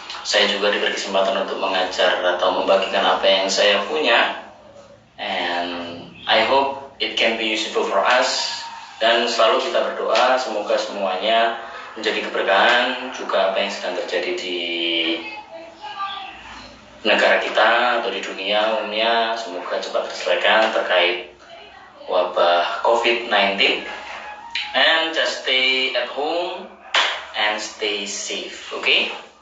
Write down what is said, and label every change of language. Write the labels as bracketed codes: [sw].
[id] Saya juga diberi kesempatan untuk mengajar atau membagikan apa yang saya punya. [en] And I hope it can be useful for us. [id] Dan selalu kita berdoa semoga semuanya menjadi keberkahan, juga apa yang sedang terjadi di negara kita atau di dunia umumnya semoga cepat terselesaikan terkait wabah COVID-19. [en] And just stay at home and stay safe, okay?